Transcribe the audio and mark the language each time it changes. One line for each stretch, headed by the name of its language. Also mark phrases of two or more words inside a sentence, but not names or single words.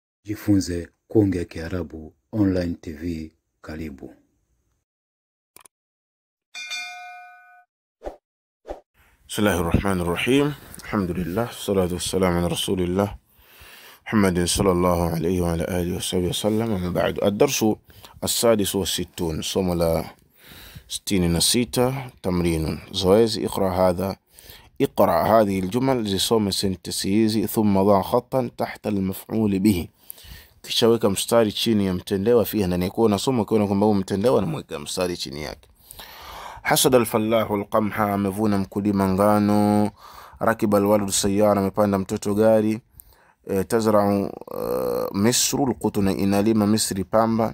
Swahili: Jifunze kuongea Kiarabu online TV. Karibu.
Arabic: بسم الله الرحمن الرحيم. الحمد لله الصلاة والسلام على رسول الله محمد صلى الله عليه وعلى آله وصحبه وسلم. أما بعد الدرس السادس والستون,
Swahili: somo la 66, tamrinun. Zoezi
Arabic: اقرأ هذه الجمل
Swahili: zisome sentensi hizi,
Arabic: ثم ضع خطا تحت المفعول به,
Swahili: kisha weka mstari chini ya mtendewa. Fiha, ndani yako unasoma ukiona kwamba huu mtendewa, na mweka mstari chini yake.
Arabic: حصد الفلاح القمح,
Swahili: amevuna mkulima ngano.
Arabic: ركب الولد سيارة,
Swahili: amepanda mtoto gari.
Arabic: تزرع مصر القطن,
Swahili: inalima Misri pamba.